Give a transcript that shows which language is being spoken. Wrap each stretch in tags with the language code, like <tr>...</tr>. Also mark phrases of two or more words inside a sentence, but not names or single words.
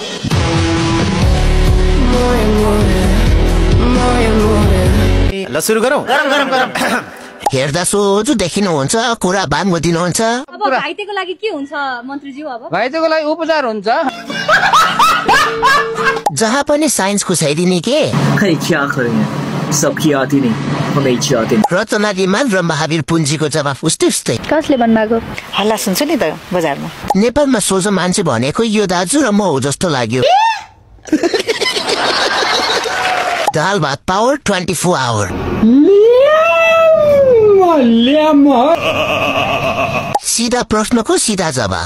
<ne>ल सुरु गरौँ गरम हेर्दा सोझो देखिनुहुन्छ कुरा बाङ्गो दिनुहुन्छ अब घाइतेको लागि के हुन्छ मन्त्रीज्यू अब घाइतेको लागि उपचार हुन्छ जहाँ पनि साइन्स खुसाइदिने के</ne> <hi>खै क्या करेंगे सब की आती नहीं हमें इच्छा आती नहीं</hi> <ne>रचना रिमाल र महावीर पुञ्जीको जवाफ उस्तै उस्तै कसले भन्नुभएको हल्ला सुन्छु नि त बजारमा नेपालमा सोझो मान्छे भनेको यो दाजु र म हो जस्तो लाग्यो दाल भात</ne> <en>power 24 hour</en> <ne>सीधा प्रश्नको सीधा जवाफ</ne>